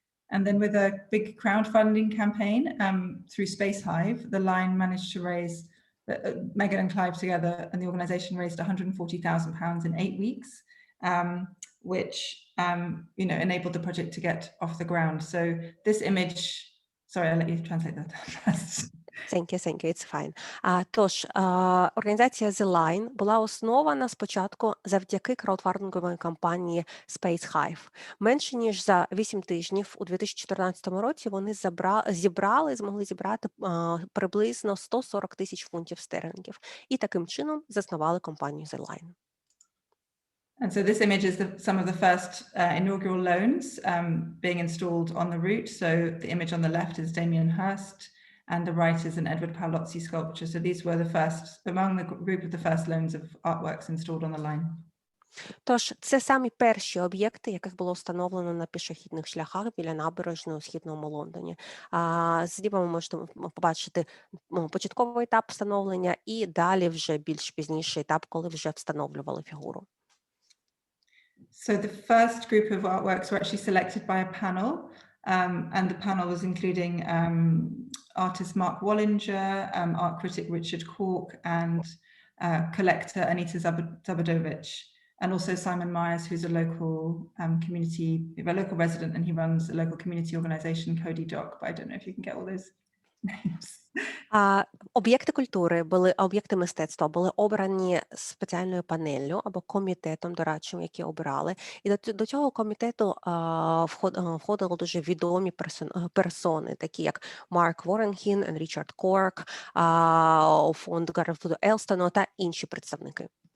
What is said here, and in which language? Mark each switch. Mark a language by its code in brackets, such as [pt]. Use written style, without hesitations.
[en] And then with a big crowdfunding campaign through Space Hive, the line managed to raise, Megan and Clive together and the organisation raised £140,000 in 8 weeks, which enabled the project to get off the ground. So this image, sorry, I'll let you translate that first. Thank you, it's fine. [uk] Тож, організація The Line була основана спочатку завдяки краудфандинговій кампанії Space Hive. Менше ніж за 8 тижнів у 2014 році вони змогли зібрати приблизно 140 тисяч фунтів стерлінгів і таким чином заснували компанію The Line. [en] And so this image is some of the first inaugural loans being installed on the route. So the image on the left is Damien Hirst, and the right is an Edward Paolozzi sculpture. So these were the first, among the group of the first loans of artworks installed on the line. [uk] Тож, це самі перші об'єкти, яких було встановлено на пішохідних шляхах біля набережної у східному Лондоні. Зліва ми можете побачити початковий етап встановлення і далі вже більш пізніший етап, коли вже встановлювали фігуру. [en] So the first group of artworks were actually selected by a panel. And the panel was including artist Mark Wallinger, art critic Richard Cork, and collector Anita Zabadovich, and also Simon Myers, who's a local local resident, and he runs a local community organisation, Cody Doc. But I don't know if you can get all those names. [uk] Об'єкти культури, об'єкти мистецтва були обрані спеціальною панеллю або комітетом дорадчим, які обирали. І до цього комітету входили дуже відомі персони, такі як Марк Воренхін, Річард Корк, фонд Гарфіду Елстону та інші представники.